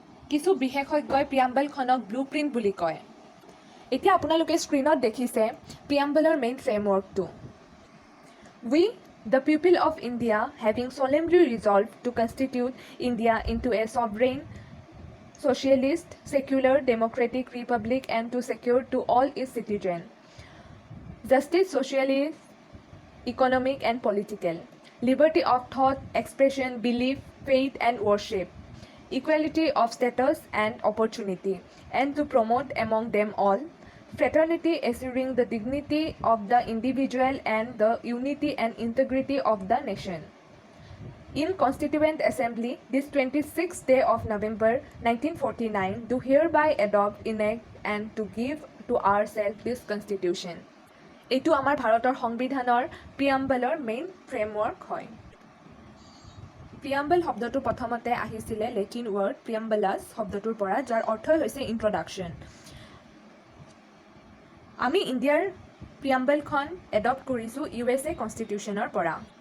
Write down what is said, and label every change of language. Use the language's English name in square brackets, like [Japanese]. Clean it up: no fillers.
[Assamese] কিছু বিশেষজ্ঞই প্ৰিয়াম্বলখনক blue print বুলি কয়। এতিয়া আপোনালোকে স্ক্ৰীনত দেখিছে প্ৰিয়াম্বলৰ main ফ্ৰেমৱৰ্কটো। [English] We the people of India having solemnly resolved to constitute India into a sovereign, socialist, secular, democratic republic and to secure to all its citizens justice, socially, economic and political, liberty of thought, expression, belief, faith and worship, equality of status and opportunity, and to promote among them all fraternity, assuring the dignity of the individual and the unity and integrity of the nation. In Constituent Assembly, this 26th day of November 1949, do hereby adopt, enact and to give to ourselves this Constitution. [Assamese] এইটো আমাৰ ভাৰতৰ সংবিধানৰ প্ৰিয়াম্বলৰ main framework হয়। প্ৰিয়াম্বল শব্দটো প্ৰথমতে আহিছিলে Latin word প্ৰিয়াম্বলাছ শব্দটোৰ পৰা, যাৰ অৰ্থই হৈছে ইণ্ট্ৰডাকশ্যন। আমি ইণ্ডিয়াৰ প্ৰিয়াম্বলখন এডপ্ট কৰিছোঁ USA কনষ্টিটিউশ্যনৰ পৰা।